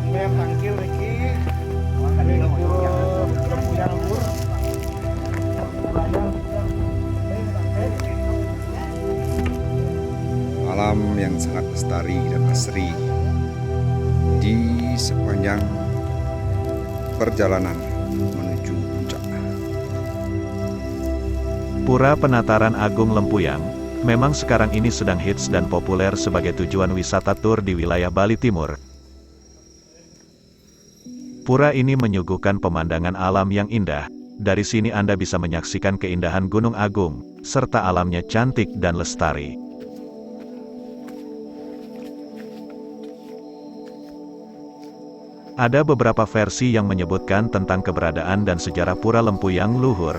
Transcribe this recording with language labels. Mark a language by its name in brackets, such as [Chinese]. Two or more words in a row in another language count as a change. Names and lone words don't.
[Indonesian] Alam yang sangat lestari dan asri di sepanjang perjalanan menuju puncak. Pura Penataran Agung Lempuyang, memang sekarang ini sedang hits dan populer sebagai tujuan wisata tur di wilayah Bali Timur. Pura ini menyuguhkan pemandangan alam yang indah. Dari sini Anda bisa menyaksikan keindahan Gunung Agung, serta alamnya cantik dan lestari. Ada beberapa versi yang menyebutkan tentang keberadaan dan sejarah Pura Lempuyang Luhur.